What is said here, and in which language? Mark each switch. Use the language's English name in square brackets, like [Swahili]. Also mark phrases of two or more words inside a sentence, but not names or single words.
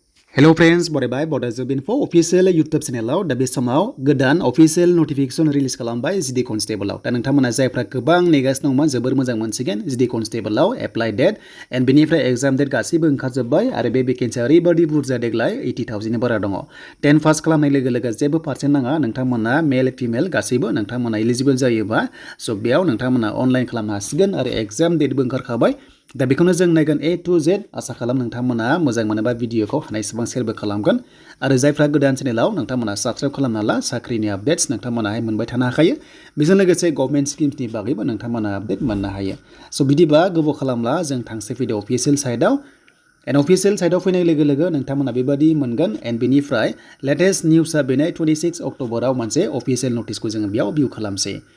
[English] Hello friends, [Bodo] बरायबाय Bodo Info official YouTube channel दा बे समाव गोदान [English] official notification release [Bodo] खालामबाय जिडी Constable दा नोंथांमोना जायफ्रा गोबां नेगासिनो दंमोन जोबोर मोजां मोनसिगोन जिडी [English] Constable apply date and [Bodo] बेनिफ्राय [English] exam date [Bodo] गासैबो ओंखारजोबबाय आरो बे भेकेन्सिया ओरैबादि बुरजा देग्लाय 80,000 नि बारा दङ 10 पास खालामनाय लोगो लोगो जेबो पार्सेन्ट नाङा नोंथांमोना [English] male female [Bodo] गासैबो नोंथांमोना एलिजिबल जायोबा स' बेयाव नोंथांमोना अनलाइन खालामनो हासिगोन आरो [English] exam dateबो [Bodo] ओंखारखाबाय दा बेखौनो जों नायगोन [English] A to Z [Bodo] आसा खालाम नोंथांमोना मोजां मोनोबा भिडिअखौ हानायसेबां शेयारबो खालामगोन आरो जायफ्रा गोदान चेनेलाव नोंथांमोना साबस्क्राइब खालामना ला साख्रिनि आपडेट्स नोंथांमोनाहाय मोनबाय थानो हाखायो बेजों लोगोसे [English] government schemesनि [Bodo] बागैबो नोंथांमोना आपडेट मोननो हायो स' बिदिबा गोबाव खालामला जों थांसै फैदो [English] official siteआव and official siteआव [Bodo] फैनाय लोगो लोगो नोंथांमोना बेबादि मोनगोन एन्ड बेनिफ्राय [English] latest newsआ [Bodo] बेनो 26 अक्ट'बराव मोनसे [English] official noticeखौ [Bodo] जोङो बेयाव भिउ खालामसै